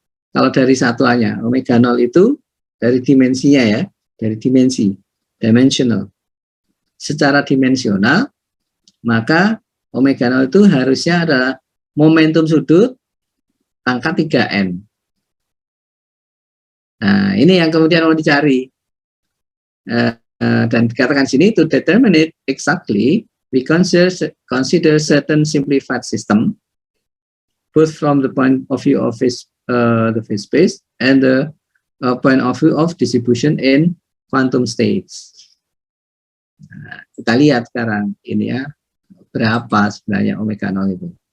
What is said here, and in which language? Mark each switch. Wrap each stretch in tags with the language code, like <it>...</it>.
<id>Kalau dari satuannya omega 0 itu dari dimensinya ya, dari dimensi, dimensional. Secara dimensional, maka omega 0 itu harusnya adalah momentum sudut pangkat 3n. Nah, ini yang kemudian mau dicari. Dan dikatakan sini,</id> <en>to determine it exactly, we consider certain simplified system, both from the point of view of its the phase space and the point of view of distribution in quantum states.</en> <id>Nah, kita lihat sekarang ini ya, berapa sebenarnya omega 0 itu.</id>